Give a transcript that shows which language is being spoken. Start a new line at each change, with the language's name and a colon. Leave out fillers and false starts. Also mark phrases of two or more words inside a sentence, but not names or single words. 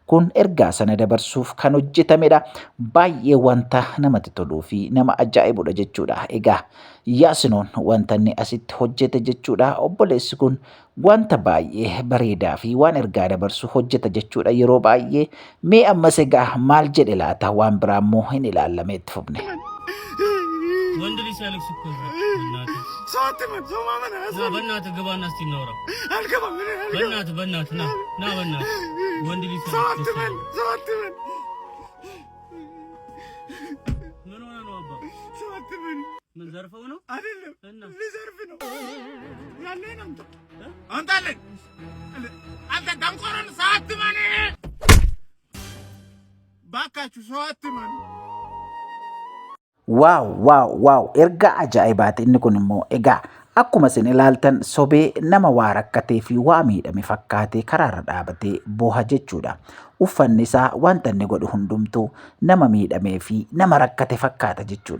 Oromo: kun ergaa sana dabarsuuf kan hojjetamedha. Baay'ee wanta namatti toluu fi nama ajaa'ibudha jechuudha. Egaa Yaasinoon wanta inni asitti hojjete jechuudha. Obboleessi kun wanta baay'ee bareedaa fi waan ergaa dabarsu hojjeta jechuudha yeroo baay'ee. Mee ammas egaa maal jedhe laata waan biraa immoo hin ilaallamee itti fufne.
Amharic: ወንድ ልጅ ሲያለቅስ እኮ በእናትህ ግባና እስቲ እናውራ። በእናትህ ና በእናትህ ወንድ ልጅ ምን ሆነ ነው አባ? ምን ዘርፈው ነው? አይደለም እና ልዘርፍ ነው ያለኝ ነው አንታለን አንተ ደንቆሮን ሰዓት ማን ባካችሁ ሰዓት ማን
Oromo: Waaw ergaa ajaa'ibaati inni kun immoo egaa akkuma isin ilaaltan sobee nama waa rakkatee fi waa miidhame fakkaatee karaarra dhaabatee booha jechuudha. Uffanni isaa wanta inni godhu hundumtuu nama miidhamee fi nama rakkate fakkaata jechuudha.